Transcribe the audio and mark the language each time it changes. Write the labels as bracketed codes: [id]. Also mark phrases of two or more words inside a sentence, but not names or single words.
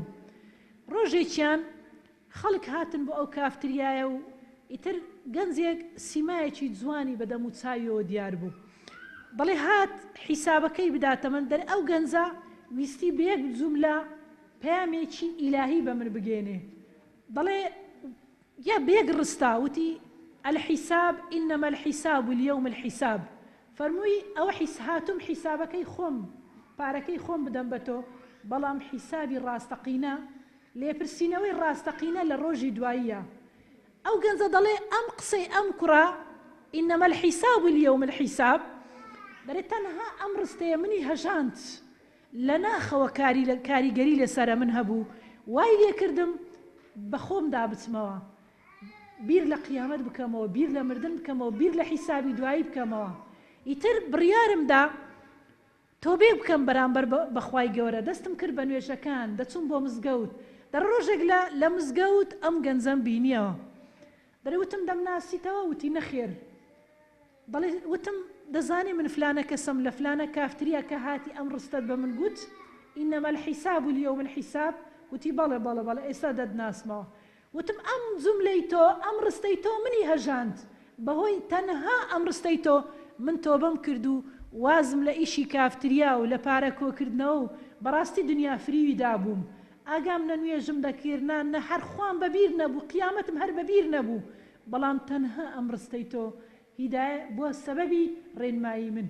[ckb] ڕۆژێکیان خەڵک هاتن بۆ ئەو کافتریایە و ئیتر گەنجێک سیمایەکی جوانی بەدەم و چاویەوە دیار بوو بەڵێ هات حیسابەکەی بداتە من دەر ئەو گەنجە ویستی بەیەک جوملە پەیامێکی ئیلاهی بە من بگێنێ دەڵێ یا بەیەک ڕستا وتی [ar] الحساب إنما الحساب اليوم الحساب [ckb] فەرمووی ئەوە هاتووم حیسابەکەی خۆم پارەکەی خۆم بدەم بە تۆ بەڵام حیسابی ڕاستەقینە لێپرسینەوەی ڕاستەقینە لە ڕۆژی دواییە. ئەو گەنجە دەڵێ ئەم قسەی ئەم کوڕە [ar] إنما الحساب اليوم الحساب [ckb] دەڵێ تەنها ئەم ڕستەیە منی هەژاند لە ناخەوە کاریگەری لەسەرە من هەبوو وای لێ کردم بە خۆمدا بچمەوە بیر لە قیامەت بکەمەوە بیر لە مردن بکەمەوە بیر لە حیسابی دوایی بکەمەوە ئیتر بڕیارمدا تۆبێ بکەم بەرامبەر بەخوای گەورە دەستم کرد بە نوێژەکان دەچوم بۆ مزگەوت دە ڕۆژێک لە مزگەوت ئەم گەنجەم بینیەوە دەڵێ وتم دەمناسیتەوە وتی نەخێر دەڵێ وتم دەزانێ من فلانە کەسم لە فلانە کافتریا کە هاتی ئەم ڕستت بە من گوت [ar] إنما الحساب اليوم الحساب [ckb] وتی بەڵێ بەڵێ بەڵێ ئێستا دەدناسمەوە وتم ئەم جوملەی تۆ ئەم ڕستەی تۆ منی هەژاند بەهۆی تەنها ئەم ڕستەی تۆ من تۆبەم کرد و وازم لە ئیشی کافتریا و لە پارە کۆکردنەوە و بەڕاستی دنیا فریوی دابووم ئاگام نە نوێژم دەکردنا نە هەر خوان بەبیر نەبوو قیامەتم هەر بەبیر نەبوو بەڵام تەنها ئەم ڕستەی تۆ هیدایە بووە سەبەبی ڕێنمایی من.